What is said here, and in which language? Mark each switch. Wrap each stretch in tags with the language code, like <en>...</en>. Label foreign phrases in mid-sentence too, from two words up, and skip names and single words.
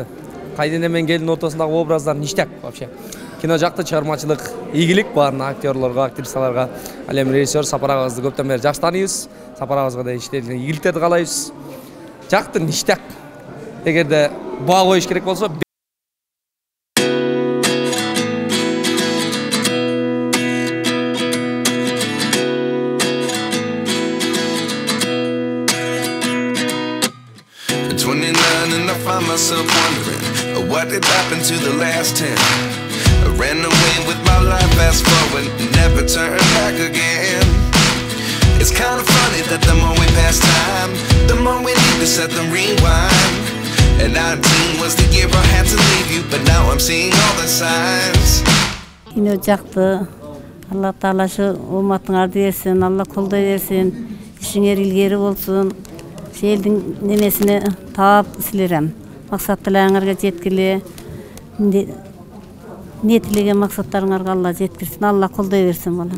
<ky>Кайнене менен келин ортосундагы образдар</ky> <ru>ништяк вообще.</ru> <ky>Кино жакты, чыгармачылык ийгилик баарына, актерлорго, актрисаларга. Ал эми режиссер Сапар агабызды көптөн бери жакшы тааныйбыз. Сапар агабызга да иштелген ийгиликтерди каалайбыз. Жакты, ништяк. Эгерде баа коюш керек болсо</ky> <en>myself wondering what did happen to the last 10. I ran away with my life, fast forward, never turn back again. It's kind of funny that the more we pass time, the more we need to set them rewind. And 19 was the year I had to leave you, but now I'm seeing all the signs.</en> <ky>Кино жакты. Алла Таалашы уматыңарды берсин, Алла колдой берсин, ишиңер илгери болсун. Элдин немесине таап силерем. Максаттарыңарга жеткиле. Нетилеген максаттарыңарга Алла жеткирсин, Алла колдой берсин балам.</ky>